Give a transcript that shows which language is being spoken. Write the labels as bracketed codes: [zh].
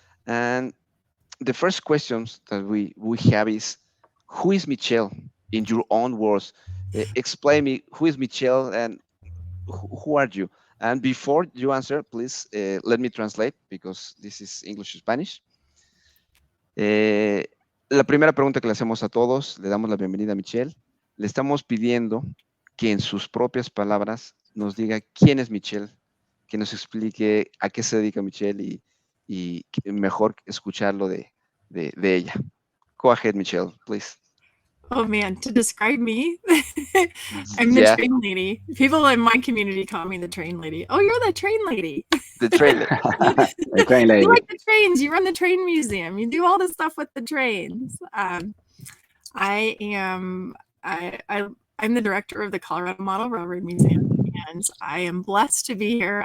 [en] And the first questions that we have is, who is Michelle in your own words? Explain me who is Michelle and who are you? And before you answer, please let me translate because this is English to Spanish. [es] Eh, la primera pregunta que le hacemos a todos, le damos la bienvenida a Michelle. Le estamos pidiendo que en sus propias palabras nos diga quién es Michelle, que nos explique a qué se dedica Michelle y mejor escucharlo de ella. [en] Go ahead, Michelle, please. Oh man, to describe me, I'm the Yeah, train lady. People in my community call me the train lady. Oh, you're the train lady. the trailer. El train You lady. like the trains. You run the train museum. You do all this stuff with the trains. I am I'm the director of the Colorado Model Railroad Museum, and I am blessed to be here.